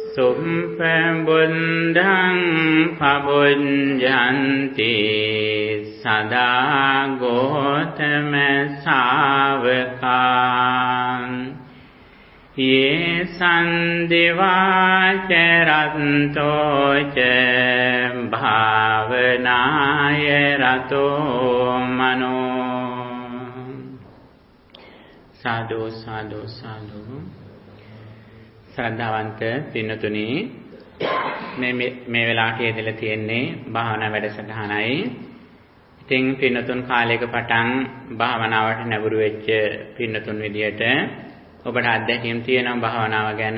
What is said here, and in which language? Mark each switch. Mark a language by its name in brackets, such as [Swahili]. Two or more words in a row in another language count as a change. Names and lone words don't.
[Pali] බුද්ධං පබුඤ්ජන්ති සදා ගෝතම ශාවකාන් යේ සන්දිවාච රත්තෝ ච භාවනාය රතෝ මනෝ. [Sinhala] සාදු සාදු සාදු. ශ්‍රද්ධාවන්ත පින්නතුනි, මේ වෙලාවට යෙදලා තියෙන්නේ භාවනා වැඩසටහනයි. ඉතින් පින්නතුන් කාලයක පටන් භාවනාවට නැඹුරු වෙච්ච පින්නතුන් විදියට ඔබට අත්දැකීම් තියෙනවා භාවනාව ගැන.